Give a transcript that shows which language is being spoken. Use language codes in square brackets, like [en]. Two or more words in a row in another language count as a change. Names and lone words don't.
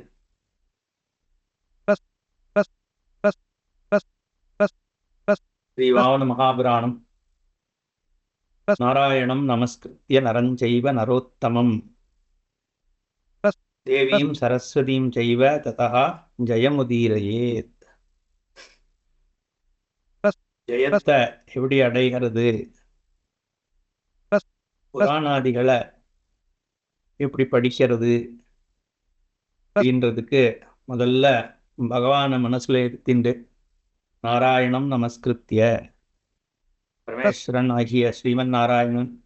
[sa] श्रीवामन महापुराणं. नारायणं नमस्कृत्य नरं चैव नरोत्तमं देवीं सरस्वतीं चैव ततः जयमुदीरयेत्. [ta] ஜெயத்தை எப்படி அடைகிறது, புராணாதிகளை எப்படி படிக்கிறது அப்படின்றதுக்கு முதல்ல பகவானை மனசுல எடுத்துட்டு [sa] नारायणं नमस्कृत्य [ta] பரமேஸ்வரன் ஆகிய ஸ்ரீமன் நாராயணன்